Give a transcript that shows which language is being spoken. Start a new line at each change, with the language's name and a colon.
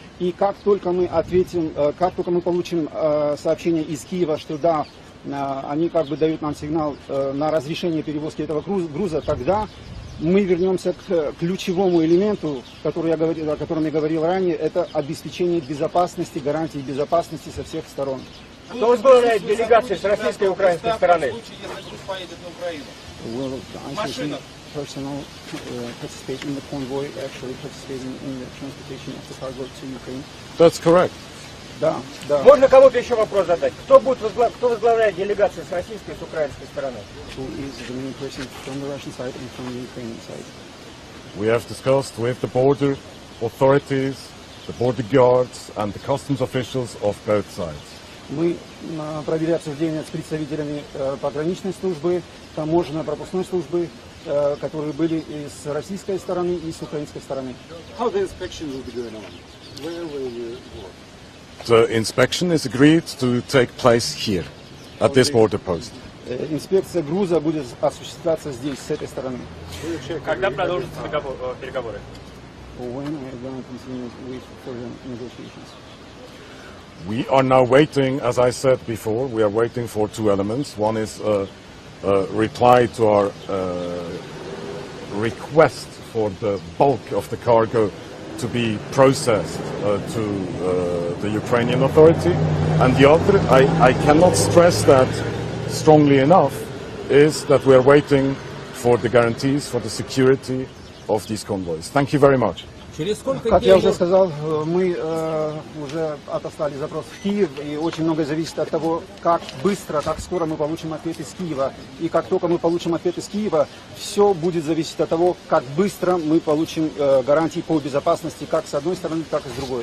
Russian: И как только мы ответим, как только мы получим сообщение из Киева, что да, они дают нам сигнал на разрешение перевозки этого груза, тогда мы вернемся к ключевому элементу, о котором я говорил ранее, это обеспечение безопасности, гарантии безопасности со всех сторон. Кто возглавляет делегацию с российской и украинской стороны? В случае, если груз поедет на Украину. Машина.
English: Personnel participate in the convoy, actually participating in the transportation of the cargo to Ukraine. That's correct.
Russian: Да, да. Можно кому-то еще вопрос задать? Кто возглавляет делегацию с российской и с украинской стороны?
English: Who is the main person from the Russian side and from the Ukrainian side? We have discussed with the border authorities, the border guards and the customs officials of both sides.
Russian: Мы провели обсуждение с представителями пограничной службы, таможенно-пропускной службы, которые были и с российской стороны, и с украинской стороны.
English: How the inspection will be going on? Where will you go? The inspection is agreed to take place here, at this border post.
Russian: Инспекция груза будет осуществляться здесь, с этой стороны. Когда продолжатся переговоры?
English: When we are going to continue with further negotiations? We are now waiting, as I said before, we are waiting for two elements. One is a reply to our request for the bulk of the cargo to be processed to the Ukrainian authority. And the other, I cannot stress that strongly enough, is that we are waiting for the guarantees for the security of these convoys. Thank you very much.
Russian: Как я уже сказал, мы уже отослали запрос в Киев, и очень многое зависит от того, как быстро, как скоро мы получим ответ из Киева. И как только мы получим ответ из Киева, все будет зависеть от того, как быстро мы получим гарантии по безопасности, как с одной стороны, так и с другой.